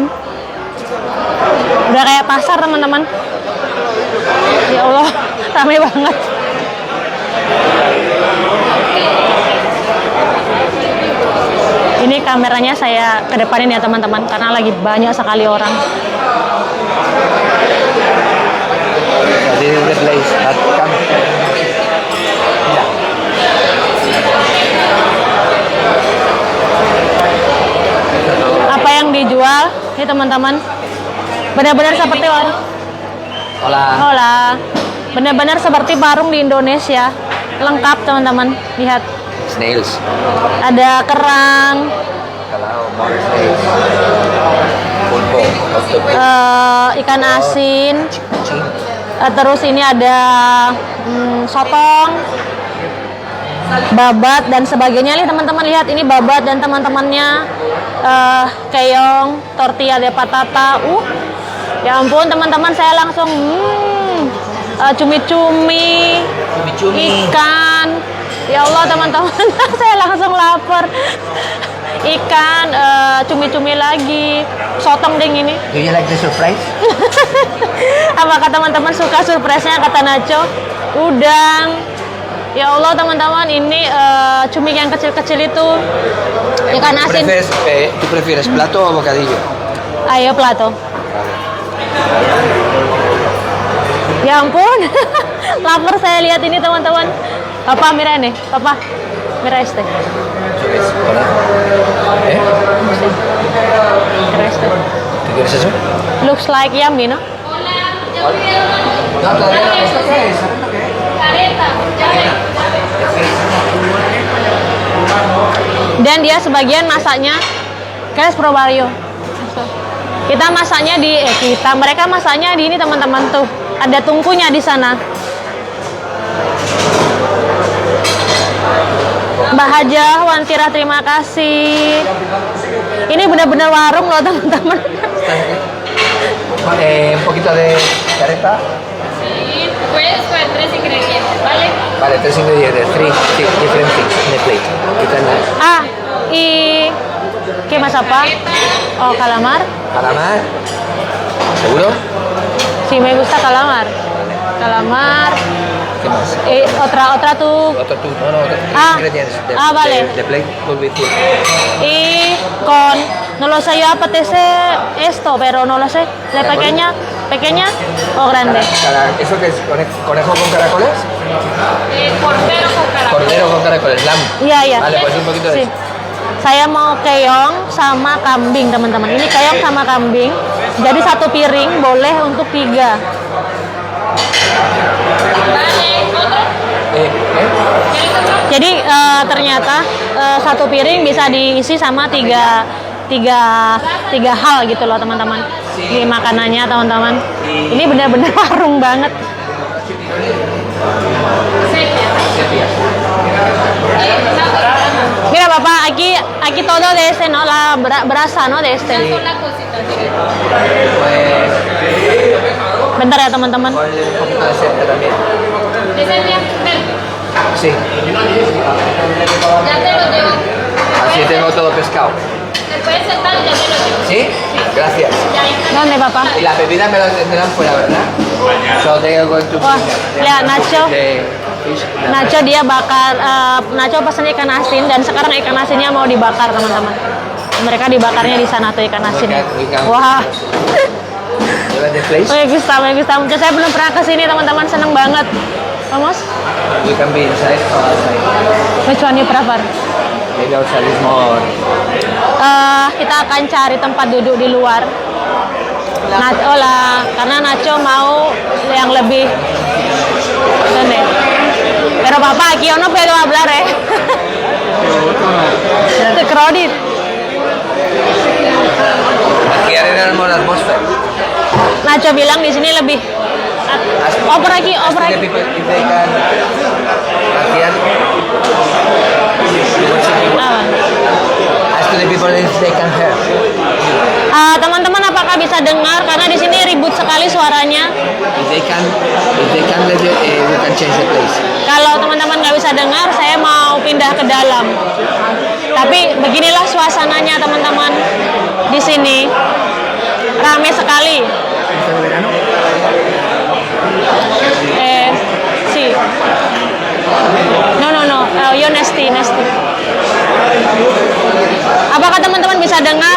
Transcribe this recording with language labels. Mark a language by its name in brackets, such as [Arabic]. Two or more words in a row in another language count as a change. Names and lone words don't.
[Indonesian] Udah kayak pasar teman-teman. Ya Allah, ramai banget. Ini kameranya saya kedepanin ya teman-teman karena lagi banyak sekali orang. [English] This is the place at camp. [Indonesian] Apa yang dijual ini teman-teman benar-benar seperti warung. Hola. Benar-benar seperti warung di Indonesia. Lengkap teman-teman. Lihat. Snails. Ada kerang. Kalau [English] more snails. [Indonesian] Pulpo. Ikan asin. Terus ini ada sotong, babat dan sebagainya. Nih teman-teman lihat ini babat dan teman-temannya, keong, [Spanish] tortilla de patata. [Indonesian] Ya ampun teman-teman, saya langsung cumi-cumi, ikan. Ya Allah teman-teman, saya langsung lapar. Ikan, cumi-cumi lagi, sotong ding ini. [English] Do you like the surprise? [Indonesian] Apakah teman-teman suka surprise-nya kata Nacho? Udang. Ya Allah teman-teman, ini cumi yang kecil-kecil itu. Ikan asin. [Spanish] ¿Tú prefieres plato o bocadillo? [Indonesian] Ayo plato. Ya ampun, lapar saya lihat ini teman-teman. [Spanish] Papa mira nih, Papa mira este. Mira este. ¿Tú quieres eso? [English] Looks like yummy, no? [Indonesian] Dan dia sebagian masaknya kayak probario. Kita masaknya mereka masaknya di ini teman-teman tuh. Ada tungkunya di sana. Mbak Hajah, Wantira, terima kasih. Ini benar-benar warung loh teman-teman. [Spanish] Un poquito de careta. Sí, puedes poner 3 ingredientes, ¿vale? Vale, 3 ingredientes, [English] 3 different things in the plate. You can [Spanish] y ¿qué más apa? Oh, calamar. Calamar. ¿Seguro? Sí, me gusta calamar. Calamar. ¿Qué más? Otra tú. Otro tú. No, no, otro. Ah. Ingredients. Vale. [English] The plate will be full. [Spanish] Y con, no lo sé, yo apetece esto, pero no lo sé. ¿De pequeña o grande? ¿Eso qué es? ¿Conejo con caracoles? Cordero con caracol. Cordero con caracoles, lamb. Iya. Vale, pues un poquito de Sí. eso. [Indonesian] Saya mau keong sama kambing, teman-teman. Ini keong sama kambing. Jadi satu piring boleh untuk 3. [Spanish] Vale, otro. ¿Quieres otro? [Indonesian] Jadi ternyata satu piring bisa diisi sama tiga hal gitu loh, teman-teman. Di makanannya, teman-teman. Ini benar-benar warung banget. Sepia. [Spanish] Mira, papá, aquí todo de este, ¿no? La brasa, ¿no? De este. Son las cositas. Pues. [Indonesian] Bentar ya, teman-teman. [Spanish] Ponle un poquito de sepia también. ¿De sepia? Ven. Sí. Ya te lo llevo. Así tengo todo pescado. ¿Te puedes sentar? Ya te lo llevo. ¿Sí? Gracias. Ya ahí. ¿Dónde, papá? Y las bebidas me las tendrán fuera, ¿verdad? [English] So they are going to [Indonesian] Wah, lihat Nacho. [English] the fish. [Indonesian] Nacho dia bakar, Nacho pesen ikan asin dan sekarang ikan asinnya mau dibakar, teman-teman. Mereka dibakarnya di sana tuh ikan asinnya. Wah. [English] You like the place? [Spanish] Me gusta mucho. [Indonesian] Saya belum pernah kesini, teman-teman. Seneng banget. [Spanish] Vamos? [English] We can be inside or outside. Which one you prefer? Maybe outside is more. [Indonesian] Kita akan cari tempat duduk di luar. Karena Nacho mau yang lebih. [Spanish] ¿Dónde? Pero papá, aquí yo no puedo hablar, [English] It's crowded. [Spanish] Aquí arreglamos la atmósfera. [Indonesian] Nacho bilang di sini lebih. Oper lagi. [English] Ask the people if they can. Ask the people if they can hear. [Indonesian] Teman-teman, apakah bisa dengar? Karena di sini ribut sekali suaranya. [English] If they can let you, we can change the place. [Indonesian] Kalau teman-teman nggak bisa dengar, saya mau pindah ke dalam. Tapi beginilah suasananya, teman-teman. Di sini ramai sekali. [Spanish] Sí. No. Yo Nesti. [Indonesian] Apakah teman-teman bisa dengar?